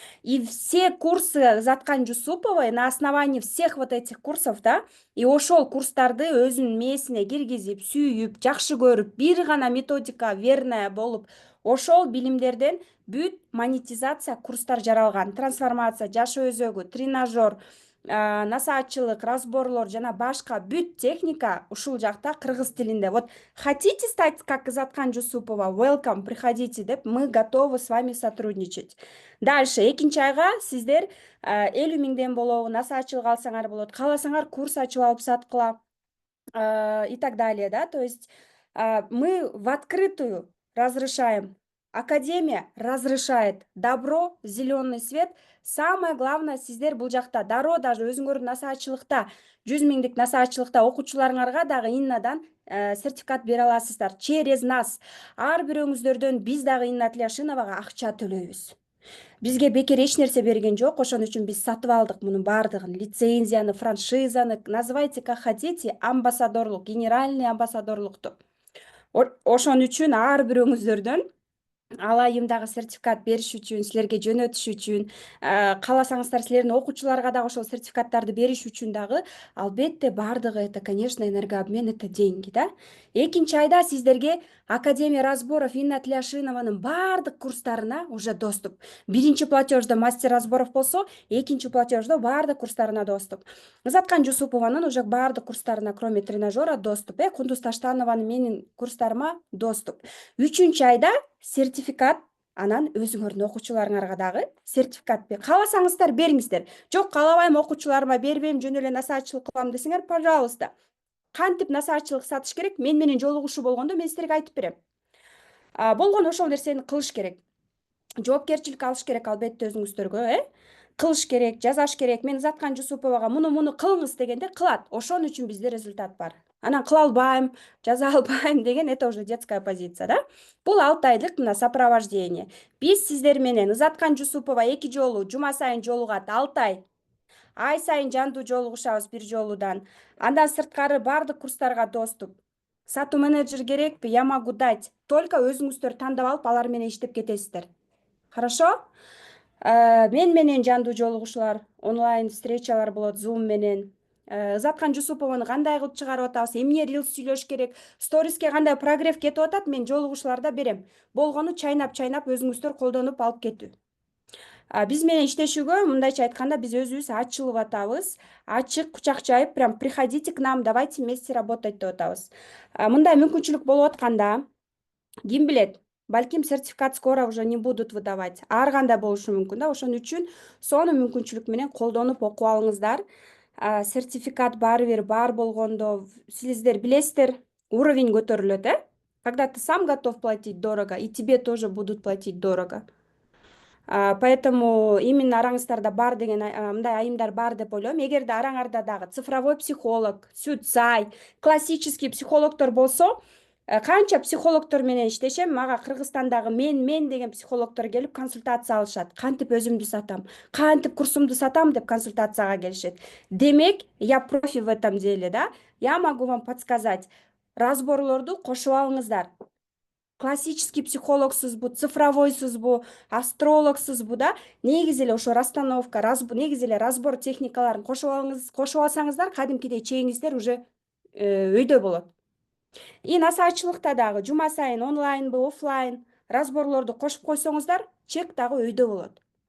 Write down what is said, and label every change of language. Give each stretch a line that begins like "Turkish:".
Russian: И все курсы Заткан Жусуповой на основании всех вот этих курсов,
Kyrgyz: да, и ошол курстарды өзүнүн мээсине киргизип, сүйүп, жакшы көрүп, бир гана методика верная болуп, ошол билимдерден бүт монетизация курстар жаралган. Трансформация, жаш өзөгү, тренажер, насаатчылык, разборлор жана башка бүт техника ушул жакта кыргыз тилинде.
Russian: Вот хотите стать как Заткан Жусупова? Welcome, приходите деп, мы готовы с вами сотрудничать.
Kyrgyz: Дальше экинчи айга сиздер 50 000 болобу, насаатчылык алсаңар болот, кааласаңар курс ачып алып саткыла
Russian: и так далее,
Kyrgyz: да.
Russian: То есть мы в открытую разрешаем. Академия разрешает. Добро, зеленый свет.
Kyrgyz: Самое главное, сиздер бул жакта дароо даже өзүңөрдүн насаатчылыкта 100 000 насаатчылыкта окуучуларыңарга дагы Иннадан сертификат бере аласыздар
Russian: через нас.
Kyrgyz: Ар бирөөңүздөрдөн биз дагы Инна Тляшиновага акча төлөйбүз. Бизге бекер эч нерсе берген жок, ошон үчүн биз сатып алдык мунун баардыгын. Лицензияны, франшизаны,
Russian: называйте как хотите,
Kyrgyz: амбассадорлук, генеральный амбассадорлукту. Ошон үчүн ар бирөөңүздөрдөн ал айымдагы сертификат бериш үчүн, силерге жөнөтүш үчүн, кааласаңыздар силердин окуучуларга дагы ошол сертификаттарды бериш үчүн дагы албетте баардыгы
Russian: это, конечно, энергообмен, это деньги,
Kyrgyz: да. Экинчи айда сиздерге Академия разборов Инна Тляшинованын баардык курстарына уже доступ. Биринчи платеждо мастер разборов болсо, экинчи платеждо баардык курстарына доступ. Заткан Жусупованын уже баардык курстарына,
Russian: кроме тренажера,
Kyrgyz: доступ. Кундуз Таштанованын менин курстарыма доступ. Үчүнчү айда сертификат, анан өзүңөрдүн окуучуларыңарга дагы сертификат бер. Кааласаңыздар бериңиздер. Жок, каалабайм, окуучуларыма бербейм, жөн эле насаатчылык кылам десеңер, пожалуйста. Кантип насаатчылык сатыш керек? Мен менен жолугушуу болгондо мен силерге айтып берем. Болгону ошол нерсени кылыш керек. Жоопкерчилик алыш керек албетте өзүңүздөргө, кылыш керек, жасаш керек. Мен Ызаткан Жусуповага муну кылыңыз дегенде кылат. Ошон үчүн бизде результат бар. Анан кыла албайм, жаза албайм деген
Russian: это уже детская позиция,
Kyrgyz: да? Бул 6 айлык мына сопровождение. Биз сиздер менен Ызаткан Жусупова 2 жолу жума сайын жолугат 6 ай сайын жандуу жолугушабыз бир жолудан. Андан сырткары баардык курстарга доступ. Сатуу менеджер керекпи?
Russian: Я могу дать.
Kyrgyz: Только өзүңүздөр тандап алып, алар менен иштеп кетесиздер.
Russian: Хорошо?
Kyrgyz: Мен менен жандуу жолугушуулар, онлайн встречалар болот Zoom менен. Ызаткан Жусупованы кандай кылып чыгарып атабыз, эмне рилс сүйлөш керек, сториске кандай прогресс кетип атат, мен жолугушууларда берем. Болгону чайнап өзүңүздөр колдонуп алып кетүү. Биз менен иштешүүгө мындайча айтканда биз өзүбүз ачылып атабыз. Ачык, кучак жайып,
Russian: прям приходите к нам, давайте вместе работать
Kyrgyz: деп атабыз. Мындай мүмкүнчүлүк болуп атканда, ким билет, балким сертификат
Russian: скоро уже не будут выдавать.
Kyrgyz: Ар кандай болушу мүмкүн да. Ошон үчүн сону мүмкүнчүлүк менен колдонуп окуп алыңыздар. Сертификат баары бир бар болгондо сиздер билесиздер, уровень көтөрүлөт,
Russian: Когда ты сам готов платить дорого, и тебе тоже будут платить дорого. Поэтому именно
Kyrgyz: араңыздарда бар деген мындай айымдар бар деп ойлойм. Эгерде араңарда дагы цифровой психолог, Сюцай, классический психологдор болсо, канча психологдор менен иштешем, мага Кыргызстандагы мен деген психологдор келип консультация алышат. Кантип өзүмдү сатам, кантип курсумду сатам деп консультацияга келишет.
Russian: Демек, я профи в этом деле, да? Я могу вам подсказать.
Kyrgyz: Разборлорду кошуп алыңыздар. Классический психологсузбу, цифровойсузбу, астрологсузбу, да? Негизи эле ошо расстановка, негизи эле разбор техникаларын кошуп алсаңыздар, кадимкидей чегиңиздер уже өйдө болот. И насаачылыкта дагы жума сайын онлайнбы, офлайн разборлорду кошуп койсоңуздар, чек дагы өйдө болот.